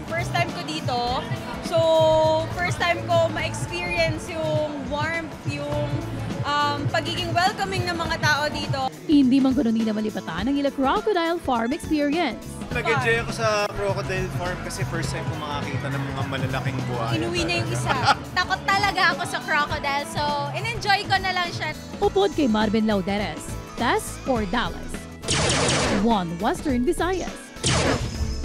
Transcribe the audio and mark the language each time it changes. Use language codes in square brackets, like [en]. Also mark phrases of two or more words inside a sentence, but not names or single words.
[en] First time [tl] ko dito, so [en] first time [tl] ko ma-experience yung warmth, yung pagiging welcoming ng mga tao dito. [hil] Hindi man kuno nila malipatan ang ila Crocodile Farm experience. [tl] Nag-enjoy ako sa Crocodile Farm kasi [en] first time [tl] ko makakita ng mga malalaking buhaya. Inuwi na yung isa. Takot talaga ako sa crocodile, so in-enjoy ko na lang siya. [hil] Upod kay Marvin Lauderes, Tess Ordales, One Western Visayas.